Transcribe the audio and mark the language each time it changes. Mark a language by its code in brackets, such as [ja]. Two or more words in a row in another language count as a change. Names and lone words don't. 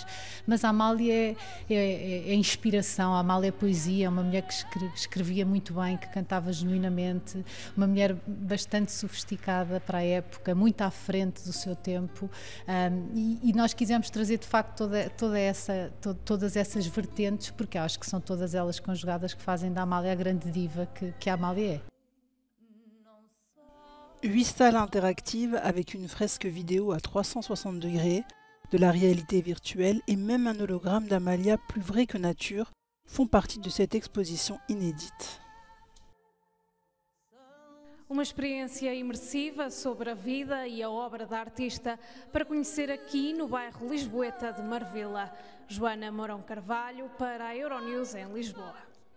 [pt] Mas a Amália é inspiração, a Amália é poesia, é uma mulher que escrevia muito bem, que cantava genuinamente, uma mulher bastante sofisticada para a época, muito à frente do seu tempo, e nós quisemos trazer de facto todas essas vertentes, porque acho que são todas elas conjugadas que fazem da Amália a grande diva que a Amália é. [fr] 8 salles interactives avec une fresque vidéo à 360 degrés, de la réalité virtuelle et même un hologramme d'Amália plus vrai que nature font partie de cette exposition inédite. [pt] Uma experiência imersiva sobre a vida e a obra da artista para conhecer aqui no bairro lisboeta de Marvila. Joana Mourão Carvalho para a Euronews em Lisboa.